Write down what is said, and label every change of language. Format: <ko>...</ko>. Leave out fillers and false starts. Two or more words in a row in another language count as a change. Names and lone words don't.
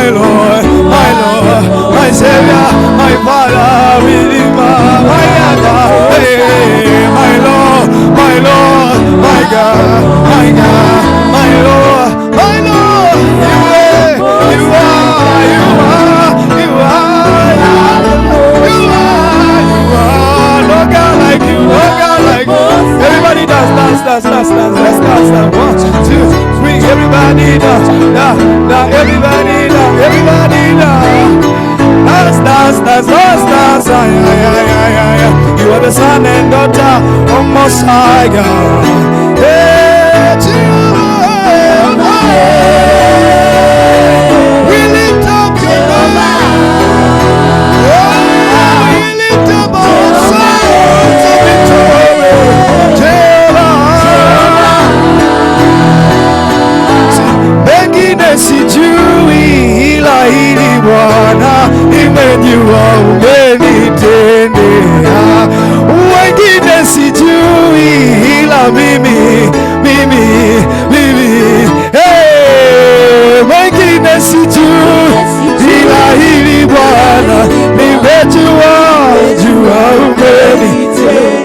<en>Lord, my Lord, my Savior, my Father, Redeemer, my God, hey, my Lord, my Lord, my God, my God, my Lord, my Lord, you are, you are, you are, you are, no God like you, no God like you. Everybody dance, dance, dance, dance, dance, let's dance, dance. 1, 2, 3, everybody dance, everybody dance, everybody dance. Dance, dance, dance, dance, dance, ay, ay, ay, ay, ay. You are the son and daughter of Most High God. Hey, Jehovah, we lift up your name. We lift up our songs of victory. Jehovah,</en> <sw>mengine sijui ila hili Bwana nimejua umenitendea. Wengine sijui ila mimi. Hey, wengine sijui ila hili Bwana nimejua umenitendea.</sw>